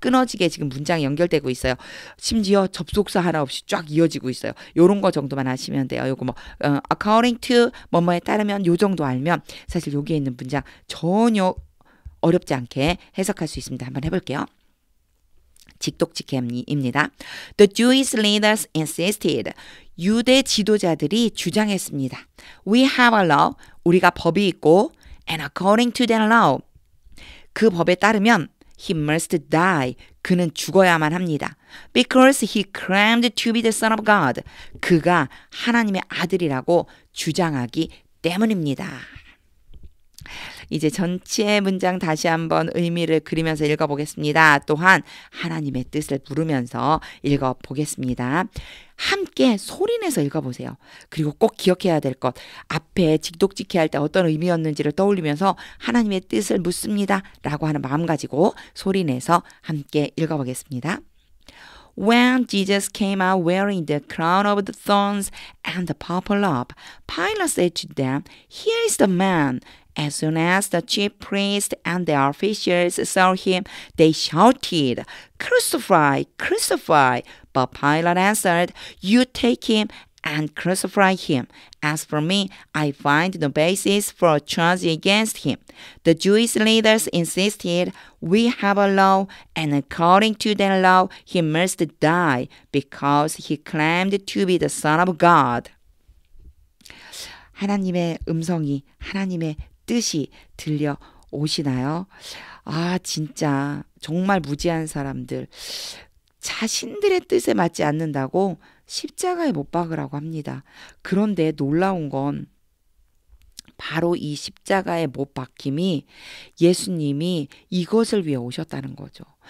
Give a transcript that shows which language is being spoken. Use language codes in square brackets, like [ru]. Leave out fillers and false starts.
[ko] 끊어지게 지금 문장이 연결되고 있어요. 심지어 접속사 하나 없이 쫙 이어지고 있어요. 요런 거 정도만 아시면 돼요. 요거 뭐 according to 뭐뭐에 따르면 요 정도 알면 사실 여기에 있는 문장 전혀 어렵지 않게 해석할 수 있습니다. 한번 해볼게요. 직독직해입니다. [en] The Jewish leaders insisted. [ko] 유대 지도자들이 주장했습니다. [en] We have a law. [ko] 우리가 법이 있고 [en] and according to that law. [ko] 그 법에 따르면 [en] he must die. [ko] 그는 죽어야만 합니다. [en] Because he claimed to be the son of God. [ko] 그가 하나님의 아들이라고 주장하기 때문입니다. 이제 전체 문장 다시 한번 의미를 그리면서 읽어보겠습니다. 또한 하나님의 뜻을 부르면서 읽어보겠습니다. 함께 소리내서 읽어보세요. 그리고 꼭 기억해야 될 것, 앞에 직독직해 할 때 어떤 의미였는지를 떠올리면서 하나님의 뜻을 묻습니다 라고 하는 마음 가지고 소리내서 함께 읽어보겠습니다. [en] When Jesus came out wearing the crown of the thorns and the purple robe, Pilate said to them, Here is the man. As soon as the chief priests and the officials saw him, they shouted, Crucify, crucify! But Pilate answered, You take him and crucify him. As for me, I find no basis for a charge against him. The Jewish leaders insisted, We have a law, and according to that law, he must die because he claimed to be the Son of God. [ko] 하나님의 음성이, 하나님의 뜻이 들려오시나요? 아, 진짜 정말 무지한 사람들. 자신들의 뜻에 맞지 않는다고 십자가에 못 박으라고 합니다. 그런데 놀라운 건 바로 이 십자가에 못 박힘이 예수님이 이것을 위해 오셨다는 거죠.